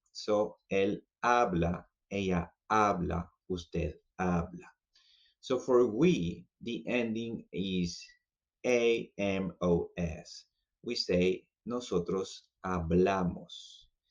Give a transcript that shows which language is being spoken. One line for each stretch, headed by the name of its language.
Spanish: So él habla, ella habla, usted habla.
English: So for we, the ending is AMOS. We say
Spanish: nosotros hablamos.